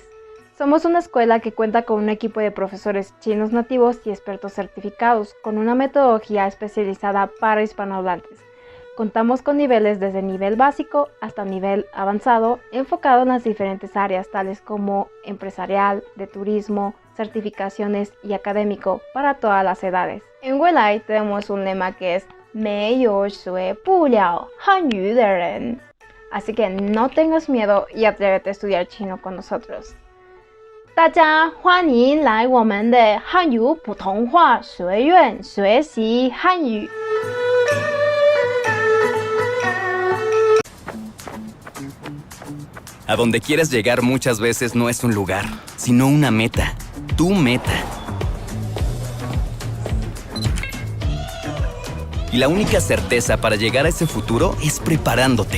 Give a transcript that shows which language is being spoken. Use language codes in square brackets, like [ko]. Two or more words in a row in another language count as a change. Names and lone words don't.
[es] Somos una escuela que cuenta con un equipo de profesores chinos nativos y expertos certificados, con una metodología especializada para hispanohablantes. Contamos con niveles desde nivel básico hasta nivel avanzado, enfocado en las diferentes áreas tales como empresarial, de turismo, certificaciones y académico para todas las edades. En Weilai tenemos un lema que es [zh] 没有学不了汉语的人. [es] Así que no tengas miedo y atrévete a estudiar chino con nosotros. [zh] 大家欢迎来我们的汉语普通话学院学习汉语。 [es] A donde quieres llegar muchas veces no es un lugar, sino una meta. Tu meta. Y la única certeza para llegar a ese futuro es preparándote.